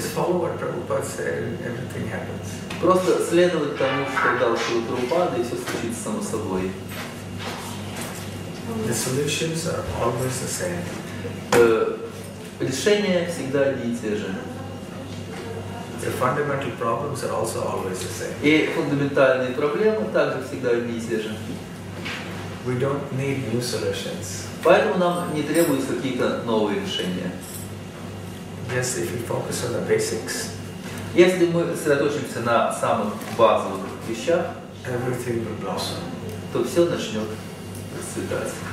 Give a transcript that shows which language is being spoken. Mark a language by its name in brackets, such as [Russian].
[English] Just follow what Prabhupada said and everything happens. [Russian] Просто следовать тому, что дал Шрила Прабхупада, и все случится само собой. [English] The solutions are always the same. [Russian] Решения всегда одни и те же. [English] The fundamental problems are also always the same. [Russian] И фундаментальные проблемы также всегда одни и те же. [English] We don't need new solutions. [Russian] Поэтому нам не требуются какие-то новые решения. [English] Just if we focus on the basics, [Russian] Если мы сосредоточимся на самых базовых вещах, [English] everything will blossom. [Russian] то все начнет расцветать.